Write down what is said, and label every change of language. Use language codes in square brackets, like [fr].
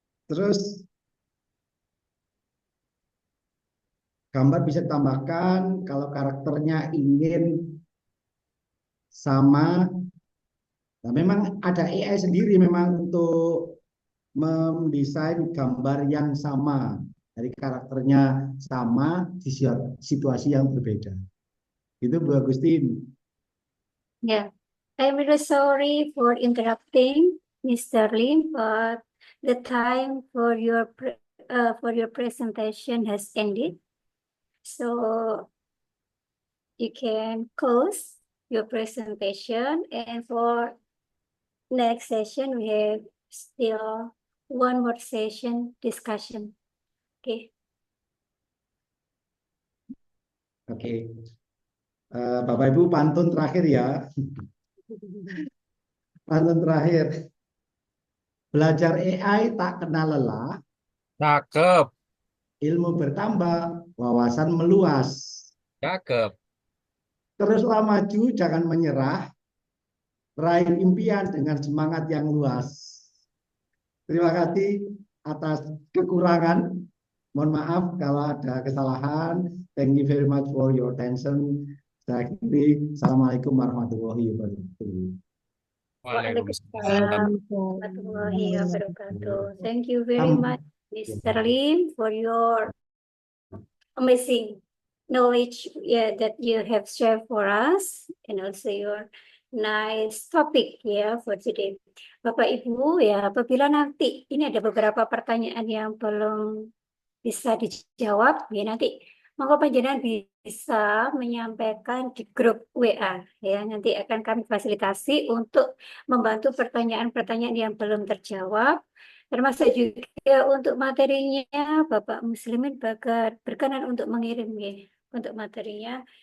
[id] Terus gambar bisa ditambahkan kalau karakternya ingin sama. Nah, memang ada AI sendiri memang untuk mendesain gambar yang sama. Dari karakternya sama di situasi yang berbeda. Itu Bu Agustin. [en] Yeah, I'm really sorry for interrupting, Mr. Lim, but the time for your presentation has ended. So you can close your presentation, and for next session we have still one more session discussion. Okay. [id] Oke. Bapak Ibu pantun terakhir ya. Pantun terakhir. Belajar AI tak kenal lelah. Cakep, Ilmu bertambah, wawasan meluas. cakep. Teruslah maju, jangan menyerah. Raih impian dengan semangat yang luas. Terima kasih atas kekurangan. Mohon maaf kalau ada kesalahan. [en] Thank you very much for your attention. [id] Saya akhiri. Assalamualaikum warahmatullahi wabarakatuh. Waalaikumsalam warahmatullahi wabarakatuh. [en] Thank you very much, Mr. Lim, for your amazing knowledge that you have shared for us, and also your nice topic for today. [id] Bapak Ibu ya, apabila nanti ini ada beberapa pertanyaan yang belum bisa dijawab ya, nanti monggo panjenengan bisa menyampaikan di grup WA ya, nanti akan kami fasilitasi untuk membantu pertanyaan-pertanyaan yang belum terjawab, termasuk juga untuk materinya Bapak Muslimin berkenan untuk mengirim ya untuk materinya.